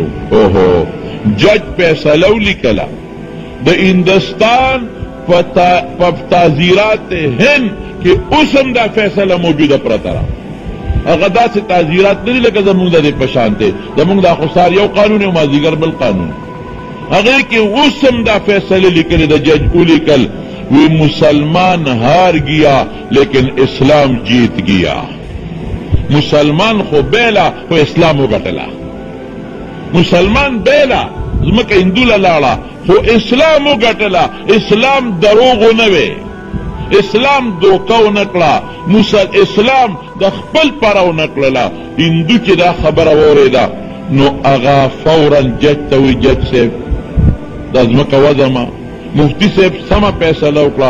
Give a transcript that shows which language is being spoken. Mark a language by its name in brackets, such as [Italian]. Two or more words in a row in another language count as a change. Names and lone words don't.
[Pashto] اوهو جج فیصله ولیکله د هندوستان په تعزیرات هند کې اوس هم دا فیصله موجوده پرته ده. هغه داسې تعزیرات نه دي لکه زمونږ د دې په شان دی، زمونږ دا خو سهار یو قانون او مازدیګر بل قانون. هغې کې اوس هم دا فیصله لیکلې د جج ولیکل وی [Urdu] مسلمان ہار گیا لیکن اسلام جیت گیا. [Pashto] مسلمان خو بیلا خو اسلام وګټله، مسلمان بیلا ځمکه هندو له لاړه خو اسلام وګټله. اسلام دروغ نه وی، اسلام دوکه ونه کړه، اسلام د خپل پاره ونه کړله. هندو چې دا خبره واورېده نو هغه فورا جج ته وی جج صاحب دا ځمکه وځمه، مفتی صاحب سما فیصله وکړه.